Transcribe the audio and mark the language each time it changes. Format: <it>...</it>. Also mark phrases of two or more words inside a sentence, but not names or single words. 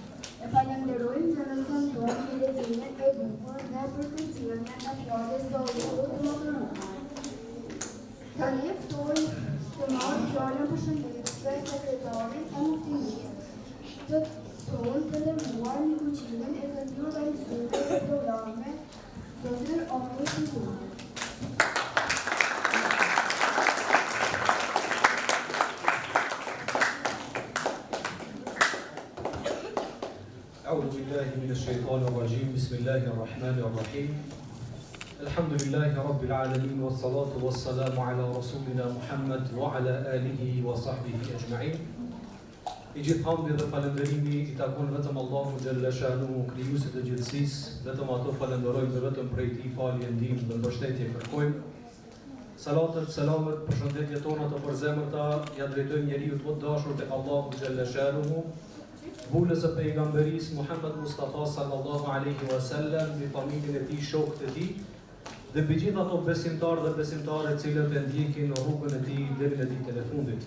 <sq>E falenderojmë nxënësin tonë për leximin e bukur dhe për përcjelljen e fjalës së Allahut të Madhëruar. Tani ftoj të marrë fjalën përshëndetëse sekretarin e Muftinisë të tonë të nderuar në fuqimin e të dy organizuesve të programe, Zotër Omer Fizuri.</sq> <ar>أعوذ بالله من الشيطان الرجيم بسم الله الرحمن الرحيم الحمد لله رب العالمين والصلاة والسلام على رسولنا محمد وعلى آله وصحبه أجمعين.</ar> <sq>I gjithë hamdi dhe falenderimi i takon vetëm Allahu Gjelle Shanuhu, krijuesit të gjithësisë, vetëm ato falenderojmë dhe vetëm prej tij falje, ndihmë dhe mbështetje kërkojmë. Salatet, selamet, përshëndetjet tona të përzemërta ja drejtojmë njeriu të dashur tek Allahu Gjelle Shanuhu, bulës së pejgamberisë Muhammed Mustafa</sq> <ar>sallallahu alaihi wasallam,</ar> <sq>me familjen e tij, shokët e tij, dhe mbi gjithë ato besimtarë dhe besimtare të cilët e ndjekin rrugën e tij deri në ditën e fundit.</sq>